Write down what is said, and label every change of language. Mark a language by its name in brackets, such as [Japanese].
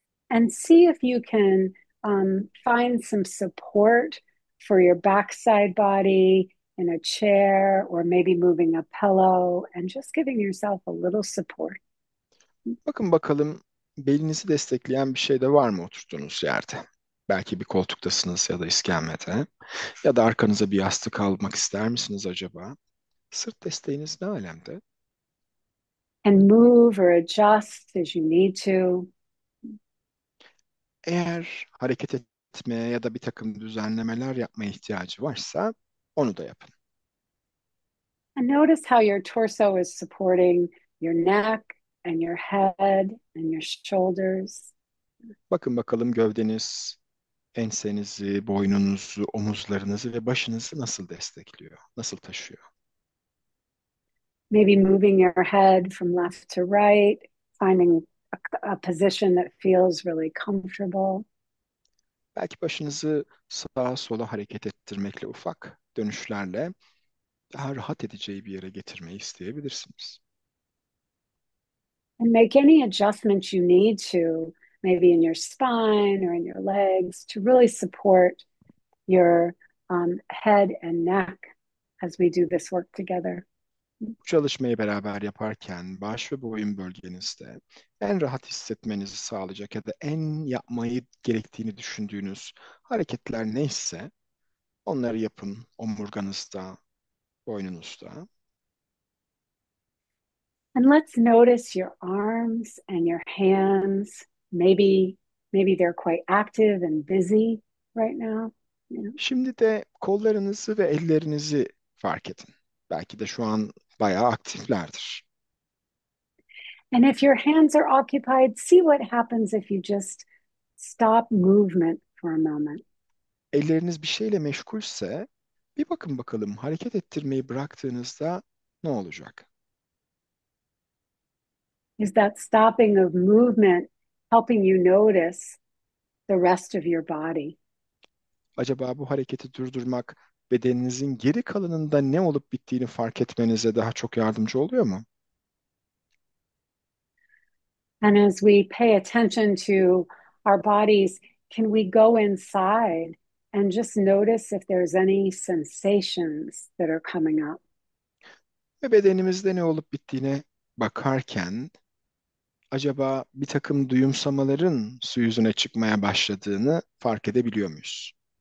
[English] And see if you can find some support for your backside body in a chair or maybe moving a pillow and just giving yourself a little support. [Turkish] Bakın bakalım belinizi destekleyen bir şey de var mı oturduğunuz yerde? Belki bir koltuktasınız ya da iskemlede. Ya da arkanıza bir yastık almak ister misiniz acaba? Sırt desteğiniz ne alemde? [English] And move or adjust as you need to. [Turkish] Eğer hareket etmeye ya da bir takım düzenlemeler yapmaya ihtiyacı varsa onu da yapın. [English] And notice how your torso is supporting your neck and your head and your shoulders. [Turkish] Bakın bakalım gövdeniz, ensenizi, boynunuzu, omuzlarınızı ve başınızı nasıl destekliyor, nasıl taşıyor? [English] Maybe moving your head from left to right, finding a position that feels really comfortable. [Turkish] Belki başınızı sağa sola hareket ettirmekle ufak dönüşlerle daha rahat edeceği bir yere getirmeyi isteyebilirsiniz. [English] And make any adjustments you need to, maybe in your spine or in your legs, to really support your head and neck as we do this work together. [Turkish] Bu çalışmayı beraber yaparken baş ve boyun bölgenizde en rahat hissetmenizi sağlayacak ya da en yapmayı gerektiğini düşündüğünüz hareketler neyse onları yapın omurganızda, boynunuzda. [English] And let's notice your arms and your hands. Maybe they're quite active and busy right now. You know? [Turkish] Şimdi de kollarınızı ve ellerinizi fark edin. Belki de şu an bayağı aktiflerdir. [English] And if your hands are occupied, see what happens if you just stop movement for a moment. [Turkish] Elleriniz bir şeyle meşgulse bir bakın bakalım hareket ettirmeyi bıraktığınızda ne olacak? [English] Is that stopping of movement helping you notice the rest of your body? [Turkish] Acaba bu hareketi durdurmak bedeninizin geri kalanında ne olup bittiğini fark etmenize daha çok yardımcı oluyor mu? [English] And as we pay attention to our bodies, can we go inside and just notice if there's any sensations that are coming up? [Turkish] Ve bedenimizde ne olup bittiğine bakarken acaba bir takım duyumsamaların su yüzüne çıkmaya başladığını fark edebiliyor muyuz?